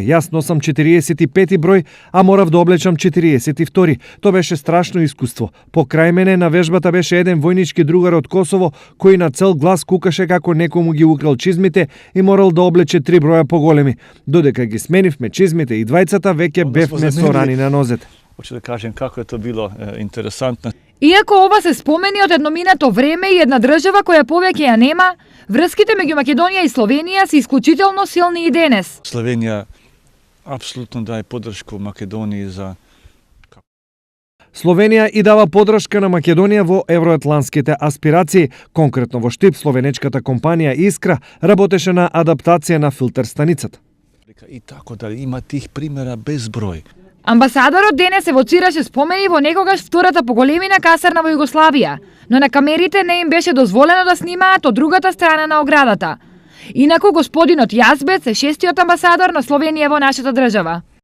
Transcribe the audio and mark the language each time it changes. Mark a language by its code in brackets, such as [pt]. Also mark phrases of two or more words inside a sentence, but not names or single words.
[mk] Јас носам 45 број, а морав да облечам 42. Тоа беше страшно искуство. Покрај мене на вежбата беше еден војнички другар од Косово кој на цел глас кукаше како некој му ги украл чизмите и морал да облече 3 броја поголеми. Додека ги сменивме чизмите и двајцата, веќе бевме со рани на нозете. [sr] Hoću da kažem kako je to bilo interesantno. [mk] Иако ова се спомени од едно минато време и една држава која повеќе ја нема, врските меѓу Македонија и Словенија се исклучително силни и денес. [sr] Slovenija apsolutno daje podršku Makedoniji za... [mk] Словенија и дава подршка на Македонија во евроатлантските аспирации. Конкретно во Штип, словенечката компанија Искра работеше на адаптација на филтер станицата. [sr] И tako da ima tih primjera bezbroj. [mk] Амбасадорот денес евоцираше спомени во некогаш втората по големина касарна во Југославија, но на камерите не им беше дозволено да снимаат од другата страна на оградата. Инаку господинот Јазбец е 6-тиот амбасадор на Словенија во нашата држава.